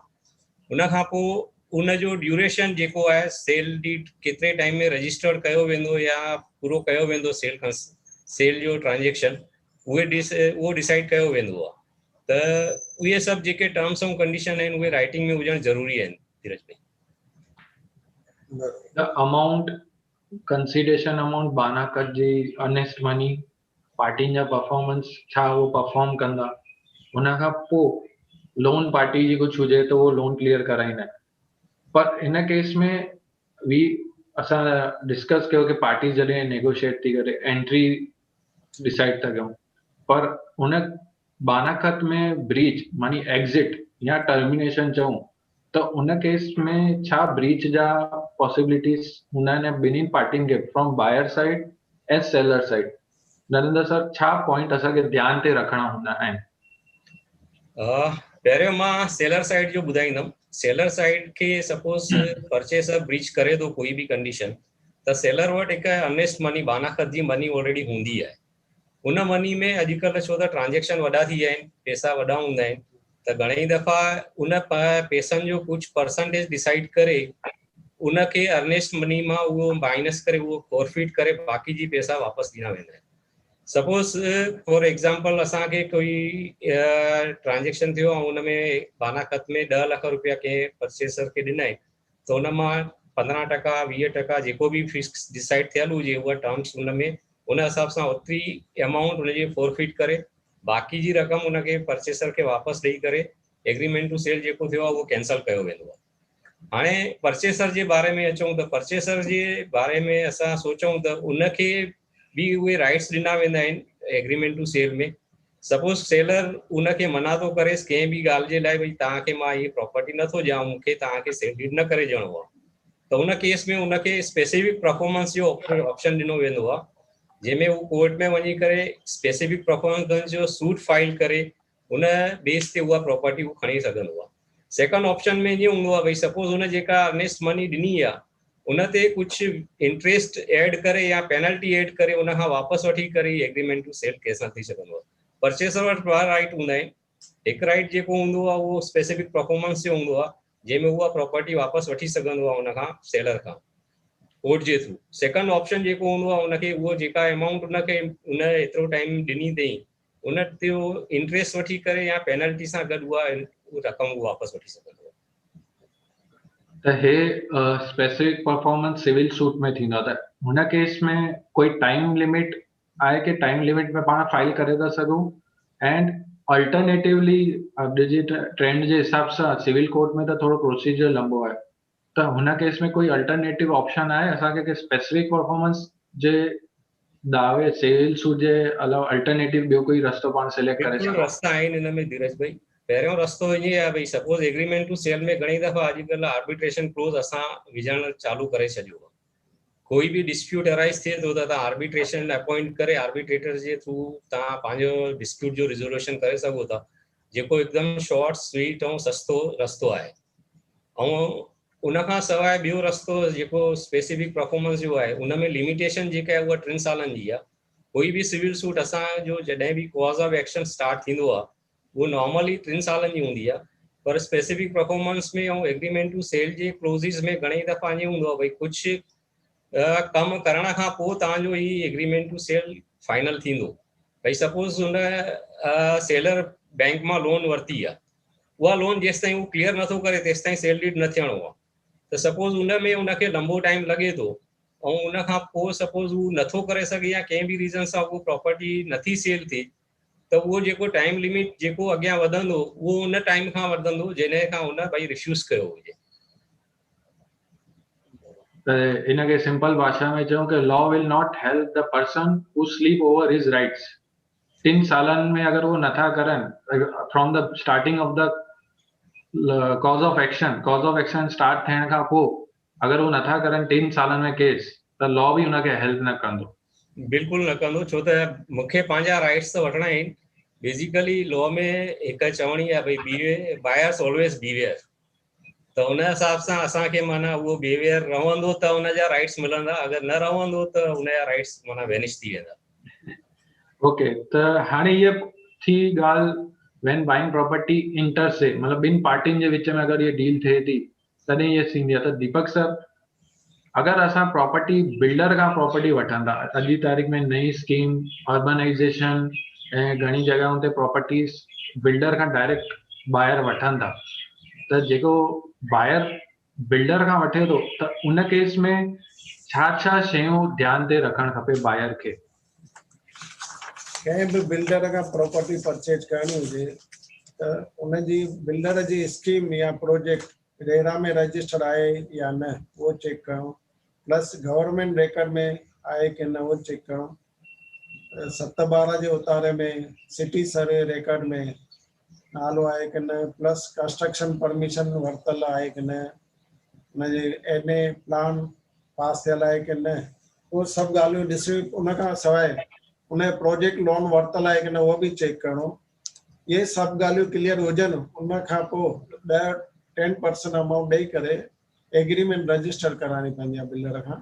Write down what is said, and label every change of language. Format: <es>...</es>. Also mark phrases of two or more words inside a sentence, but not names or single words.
<sd>उन खां पोइ उन जो ड्यूरेशन जेको आहे,</sd> <en>sale deed</en> <sd>केतिरे टाइम में रजिस्टर्ड कयो वेंदो या पूरो कयो वेंदो सेल जो ट्रांजेक्शन, उहो डिसाइड कयो वेंदो आहे। त उहे सभु जेके टर्म्स ऐं कंडीशन आहिनि, उहे राइटिंग में हुजणु ज़रूरी आहिनि। धीरज भाई,</sd> <en>the amount consideration amount</en> <sd>बाना ख़त जी</sd> <en>earnest money,</en> <sd>पार्टियुनि जा परफॉर्मेंस छा उहो परफॉर्म कंदा, हुन खां पोइ</sd> <en>loan party</en> <sd>जी कुझु हुजे त उहो</sd> <en>loan clear</en> <sd>कराईंदा आहिनि। पर इन केस में वी असां डिस्कस कयो कि पार्टी जॾहिं नेगोशिएट थी करे</sd> <en>entry decide</en> <sd>था कयूं, पर हुन बाना ख़त में ब्रीच मानी एग्जिट या टर्मिनेशन चऊं त उन केस में छा ब्रीच जा पॉसिबिलिटीज हूंदा आहिनि ॿिन्हिनि पार्टियुनि खे,</sd> <en>from buyer side and seller side?</en> <sd>नरेंद्र सर, छा पॉइंट असांखे ध्यान ते रखणा हूंदा आहिनि? पहिरियों मां</sd> <en>seller side</en> <sd>जो ॿुधाईंदुमि।</sd> <en>seller side</en> <sd>खे</sd> <en>suppose purchaser breach</en> <sd>करे थो कोई बि कंडीशन, त सेलर वटि हिकु</sd> <en>earnest money</en> <sd>बाना ख़त जी</sd> <en>money already</en> <sd>हूंदी आहे। उन मनी में अॼुकल्ह छो त ट्रांजेक्शन वॾा थी विया आहिनि, पैसा वॾा हूंदा आहिनि, त घणेई दफ़ा उन पैसनि जो कुझु</sd> <en>percentage decide</en> <sd>करे उनखे</sd> <en>earnest money</en> <sd>मां उहो माइनस करे, उहो फॉरफिट करे बाक़ी जी पैसा वापसि ॾिना वेंदा आहिनि।</sd> <en>suppose for example</en> <sd>असांखे कोई ट्रांजेक्शन थियो ऐं उन में बाना ख़त में 10 लख रुपया कंहिं परचेसर खे ॾिना आहिनि, त उन मां 15% 20% जेको बि</sd> <en>fix decide</en> <sd>थियल हुजे, उहा टर्म्स उन में उन हिसाब सां ओतिरी अमाउंट उनजी फॉरफिट करे बाक़ी जी रक़म उनखे परचेसर खे वापसि ॾेई करे</sd> <en>agreement to sale</en> <sd>जेको थियो आहे उहो कैंसल कयो वेंदो आहे। हाणे परचेसर जे बारे में अचूं त परचेसर जे बारे में असां सोचूं त उनखे बि उहे राइट्स ॾिना वेंदा आहिनि</sd> <en>agreement to sale</en> <sd>में।</sd> <en>suppose seller</en> <sd>उनखे मना थो करेसि कंहिं बि ॻाल्हि जे लाइ, भई तव्हांखे मां इहे प्रॉपर्टी नथो ॾियां, मूंखे तव्हांखे</sd> <en>sale deed</en> <sd>न करे ॾियणो आहे, त उन केस में उनखे</sd> <en>specific performance</en> <sd>जो ऑप्शन ॾिनो वेंदो आहे, जंहिंमें उहो कोर्ट में वञी करे</sd> <en>specific performance</en> <sd>जो</sd> <en>suit file</en> <sd>करे उन बेस ते उहा प्रॉपर्टी उहो खणी सघंदो आहे।</sd> <en>second option</en> <sd>में ईअं हूंदो आहे, भई सपोज हुन जेका</sd> <en>earnest money</en> <sd>ॾिनी आहे उन ते कुझु</sd> <en>interest add</en> <sd>करे या</sd> <en>penalty add</en> <sd>करे उन खां वापसि वठी करे</sd> <en>agreement to sale cancel</en> <sd>थी सघंदो आहे। परचेसर वटि ॿ राइट हूंदा आहिनि। हिकु राइट जेको हूंदो आहे उहो</sd> <en>specific performance</en> <sd>जो हूंदो आहे, जंहिंमें उहा प्रॉपर्टी वापसि वठी सघंदो आहे उन खां सेलर खां कोर्ट जे थ्रू।</sd> <en>second option</en> <sd>जेको हूंदो आहे, उनखे उहो जेका अमाउंट उनखे उन एतिरो टाइम ॾिनी अथई उन ते इंटरेस्ट वठी करे या पेनल्टी सां गॾु उहा रक़म वापसि वठी सघंदो आहे। त हे</sd> <en>specific performance civil suit</en> <sd>में थींदो, त हुन केस में कोई</sd> <en>time limit</en> <sd>आहे कि</sd> <en>time limit</en> <sd>में पाण फाइल करे था सघूं?</sd> <en>and alternatively</en> <sd>अॼु जे ट्रेंड जे हिसाब सां</sd> <en>civil court</en> <sd>में त थोरो प्रोसीजर लंबो आहे, त हुन केस में कोई</sd> <en>alternative option</en> <sd>आहे असांखे कि</sd> <en>specific performance</en> <sd>जे दावे</sd> <en>civil suit</en> <sd>जे अलावा अल्टरनेटिव ॿियो कोई रस्तो पाण सिलेक्ट करे बिल्कुलु सघूं? रस्ता आहिनि हिन में धीरज भाई। पहिरियों रस्तो ईअं आहे, भई सपोज</sd> <en>agreement to sale</en> <sd>में घणी दफ़ा अॼुकल्ह</sd> <en>arbitration clause</en> <sd>असां विझणु चालू करे छॾियो आहे। कोई बि</sd> <en>dispute arise</en> <sd>थिए थो त तव्हां</sd> <en>arbitration appoint</en> <sd>करे आर्बिट्रेटर जे थ्रू तव्हां पंहिंजो डिस्प्यूट जो रिजोल्यूशन करे सघो था, जेको हिकदमि</sd> <en>short sweet</en> <sd>ऐं सस्तो रस्तो आहे। ऐं उनखां सवाइ ॿियो रस्तो जेको</sd> <en>specific performance</en> <sd>जो आहे, उन में लिमिटेशन जेका आहे उहा 3 सालनि जी आहे। कोई बि</sd> <en>civil suit</en> <sd>असांजो जॾहिं बि</sd> <en>cause of action start</en> <sd>थींदो आहे उहो नॉर्मली 3 सालनि जी हूंदी आहे, पर</sd> <en>specific performance</en> <sd>में ऐं</sd> <en>agreement to sale</en> <sd>जे क्लोज़िस में घणेई दफ़ा ईअं हूंदो आहे, भई कुझु कमु करण खां पोइ तव्हांजो ही</sd> <en>agreement to sale final</en> <sd>थींदो। भई सपोज हुन</sd> <en>seller bank</en> <sd>मां लोन वरिती आहे, उहा लोन जेसि ताईं उहो क्लियर नथो करे तेसि ताईं</sd> <en>sale deed</en> <sd>न थियणो आहे। त सपोज उन में उनखे लंबो टाइम लॻे थो ऐं उन खां पोइ सपोज उहो नथो करे सघे या कंहिं बि रीज़न सां उहो प्रॉपर्टी नथी सेल थिए, त उहो जेको</sd> <en>time limit</en> <sd>जेको अॻियां वधंदो उहो उन टाइम खां वधंदो जॾहिं खां उन भाई रिफ्यूज़ कयो हुजे। त इनखे सिंपल भाषा में चऊं कि</sd> <en>law will not help the person who sleep over his rights.</en> <sd>3 सालनि में अगर वो नथा करनि</sd> <en>from the starting of the cause of action start</en> <sd>थियण खां पोइ अगर वो नथा करनि 3 सालनि में केस, त लॉ बि उनखे हेल्प न कंदो। बिल्कुलु न कंदो, छो त मूंखे पंहिंजा राइट्स त वठणा आहिनि। बेसिकली लॉ में हिकु चवणी आहे भई</sd> <en>buyers always beware,</en> <sd>त उन हिसाब सां असांखे माना उहो बिहेवियर रहंदो त उनजा राइट्स मिलंदा, अगर न रहंदो त उनजा राइट्स माना वेनिश थी वेंदा। ओके, त हाणे ये थी ॻाल्हि</sd> <en>when buying property inter se,</en> <sd>मतलब ॿिनि पार्टियुनि जे विच में अगर ये डील थिए थी तॾहिं ये थींदी आहे। त दीपक सर, अगर असां</sd> <en>property builder</en> <sd>खां प्रॉपर्टी वठंदा, अॼु जी तारीख़ में नई</sd> <en>scheme urbanisation</en> <sd>ऐं घणी जॻहियुनि ते</sd> <en>properties builder</en> <sd>खां</sd> <en>direct buyer</en> <sd>वठनि था, त जेको</sd> <en>buyer builder</en> <sd>खां वठे थो त उन केस में छा छा शयूं ध्यान ते रखणु खपे बायर खे? कंहिं बि बिल्डर खां</sd> <en>property purchase</en> <sd>करणी हुजे त उनजी बिल्डर जी स्कीम या प्रोजेक्ट रेरा में रजिस्टर्ड आहे या न उहो चेक करणो,</sd> <en>plus government record</en> <sd>में आहे कि न उहो चेक करणो, 7/12 जे उतारे में</sd> <en>city survey record</en> <sd>में नालो आहे कि न,</sd> <en>plus construction permission</en> <sd>वरितल आहे कि न, उनजे</sd> <en>NA plan pass</en> <sd>थियल आहे कि न, उहो सभु ॻाल्हियूं ॾिसी उनखां सवाइ उन</sd> <en>project loan</en> <sd>वरितल आहे कि न उहो बि चेक करणो। ये सभु ॻाल्हियूं क्लियर हुजनि उन खां पोइ 10% अमाउंट ॾेई करे</sd> <en>agreement register</en> <sd>कराइणी पवंदी आहे बिल्डर खां।</sd>